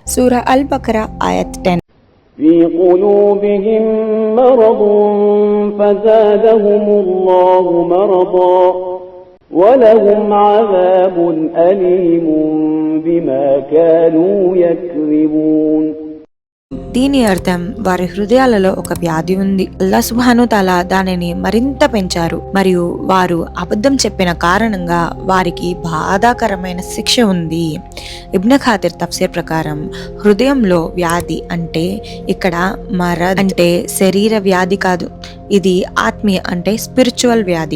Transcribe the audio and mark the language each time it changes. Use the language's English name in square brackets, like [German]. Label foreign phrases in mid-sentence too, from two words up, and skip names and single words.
[Indonesian] Surah Al-Baqarah ayat 10. [Arabic] في قلوبهم مرض فزادهم الله مرضا ولهم عذاب أليم بما كانوا يكذبون. [Telugu] దీని అర్థం వారి హృదయాలలో ఒక వ్యాధి ఉంది. [Arabic] الله سبحانه تعالى [Telugu] దానిని మరింత పెంచారు మరియు వారు అబద్ధం చెప్పిన కారణంగా వారికి బాధాకరమైన శిక్ష ఉంది. ఇబ్న్ ఖాతిర్ తఫ్సీర్ ప్రకారం హృదయంలో వ్యాధి అంటే ఇక్కడ మరద్ అంటే శరీర వ్యాధి కాదు, ఇది ఆత్మీయ అంటే స్పిరిచువల్ వ్యాధి.